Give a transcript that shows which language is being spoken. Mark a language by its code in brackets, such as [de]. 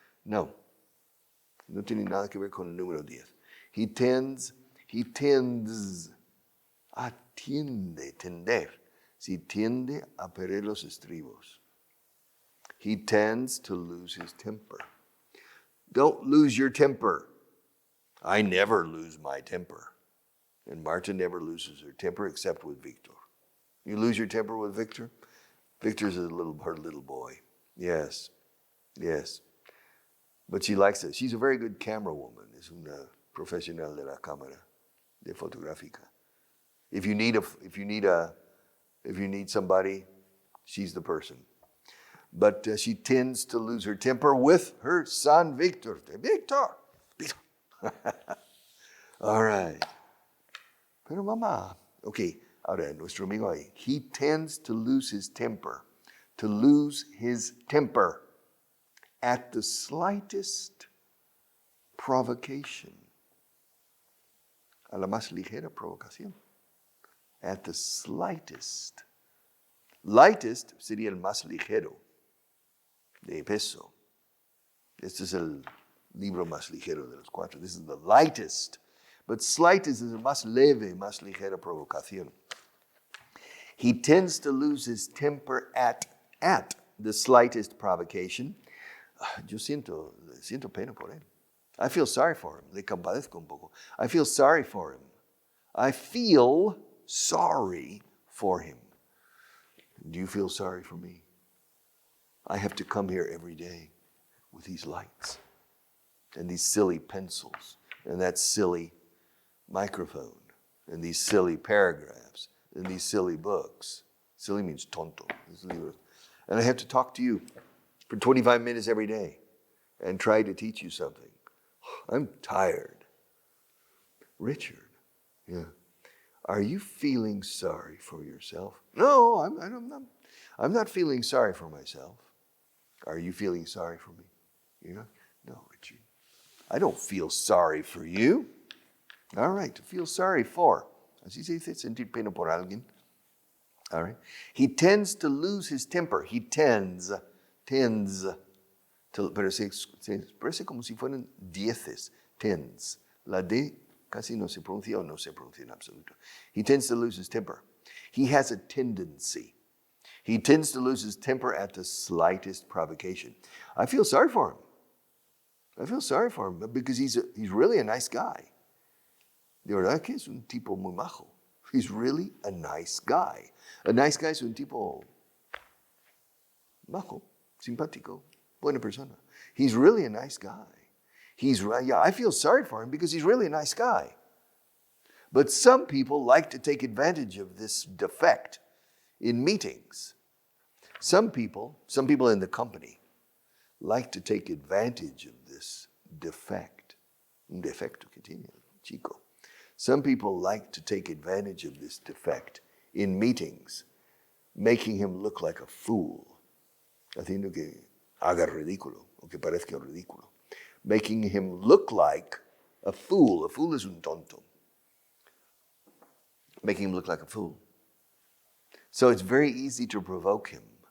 [es] No tiene nada que ver con el número 10. [en] He tends, [es] tender. Si tiende a perder los estribos. [en] He tends to lose his temper. Don't lose your temper. I never lose my temper. And Marta never loses her temper except with Victor. You lose your temper with Victor? Victor's her little boy. Yes. But she likes it. She's a very good camera woman. [es] Es una profesional de la cámara, de fotográfica. [en] If you need somebody, she's the person. But she tends to lose her temper with her son Victor. Victor. All right. [es] Pero mamá. [en] Okay. [es] Ahora, nuestro amigo ahí. [en] He tends to lose his temper. To lose his temper at the slightest provocation. [es] A la más ligera provocación. [en] At the slightest. [es] Lightest sería el más ligero de peso. Este es el libro más ligero de los 4. [en] This is the lightest. But slightest is [es] el más leve, más ligera provocación. [en] He tends to lose his temper at the slightest provocation. [es] Yo siento pena por él. [en] I feel sorry for him. [es] Le compadezco un poco. [en] I feel sorry for him. I feel sorry for him. Do you feel sorry for me? I have to come here every day with these lights and these silly pencils and that silly microphone and these silly paragraphs and these silly books. Silly means tonto. And I have to talk to you for 25 minutes every day and try to teach you something. I'm tired. Richard, yeah. Are you feeling sorry for yourself? No, I'm not feeling sorry for myself. Are you feeling sorry for me? Yeah? No, Richard. I don't feel sorry for you. All right, to feel sorry for. [es] Así se dice, sentir pena por alguien. [en] All right. He tends to lose his temper. He tends to, [es] parece como si fueran dieces. Tends. La D casi no se pronuncia o no se pronuncia en absoluto. [en] He tends to lose his temper. He has a tendency. He tends to lose his temper at the slightest provocation. I feel sorry for him because he's really a nice guy. [es] De verdad que es un tipo muy majo. [en] He's really a nice guy. A nice guy [es] es un tipo majo, simpático, buena persona. [en] He's really a nice guy. I feel sorry for him because he's really a nice guy. But some people like to take advantage of this defect in meetings. Some people in the company like to take advantage of this defect. [es] Un defecto que tiene el chico. [en] Some people like to take advantage of this defect in meetings, making him look like a fool. [es] Haciendo que haga ridículo, o que parezca ridículo. [en] Making him look like a fool. A fool is [es] un tonto. [en] Making him look like a fool. So it's very easy to provoke him.